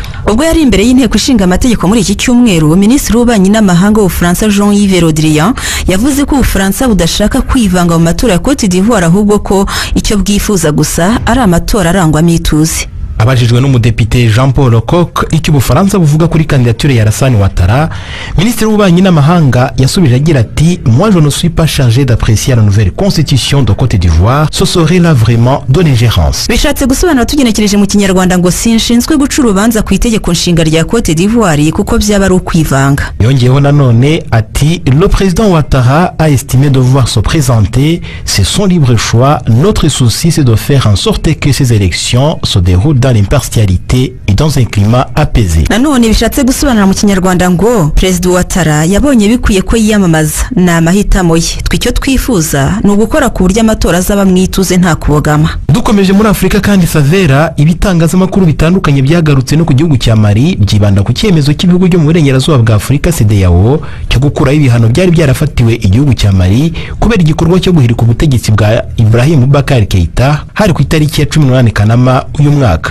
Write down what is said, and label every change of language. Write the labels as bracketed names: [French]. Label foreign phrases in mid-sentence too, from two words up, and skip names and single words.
[Kinyarwanda] Ubwo yari imbere y'inteko ishinga amategeko muri iki cyumweru, Minisitiri w'Ububanyi n'Amahanga w'Ubufaransa Jean-Yves Le Drian yavuze ko Ubufaransa budashaka kwivanga mu matora ya Cote d'Ivoire ahubwo ko icyo bwifuza gusa ari amatora arangwamo ituze. Abajijwe n'umudepite Jean Paul Lecoq icyo Ubufaransa buvuga kuri kandidature ya Alassane Ouattara, Minisitiri w'Ububanyi n'Amahanga yasubije agira ati [French] moi je ne suis pas chargé d'apprécier la nouvelle constitution de Côte d'Ivoire, ce serait là vraiment de l'ingérence. [Kinyarwanda] Bishatse gusobanura tugenekereje mu Kinyarwanda ngo sinshinzwe guca urubanza ku itegeko nshinga rya Cote d'Ivoire kuko byaba ari ukwivanga. Yongeyeho nanone ati [French] le président Ouattara a estimé devoir se présenter, c'est son libre choix, notre souci c'est de faire en sorte que ces élections se déroulent dans l'impartialité et dans un climat apaisé. [Kinyarwanda] Nanone bishatse gusobanura mu Kinyarwanda ngo President Ouattara yabonye bikwiye ko yiyamamaza na amahitamo ye. Twicyo twifuza ni ugukora ku buryo amatora azaba mwituze nta kubogama. Dukomeje muri Afrika kandi Savera ibitangazamakuru bitandukanye byagarutse no ku gihugu cya Mali byibanda ku cyemezo cy'ibihugu byo mu burengerazuba bwa Afrika CEDEAO cyo gukuraho ibihano byari byarafatiwe igihugu cya Mali kubera igikorwa cyo guhirika ubutegetsi bwa Ibrahim Boubacar Keïta hari ku itariki ya 18 Kanama uyu mwaka.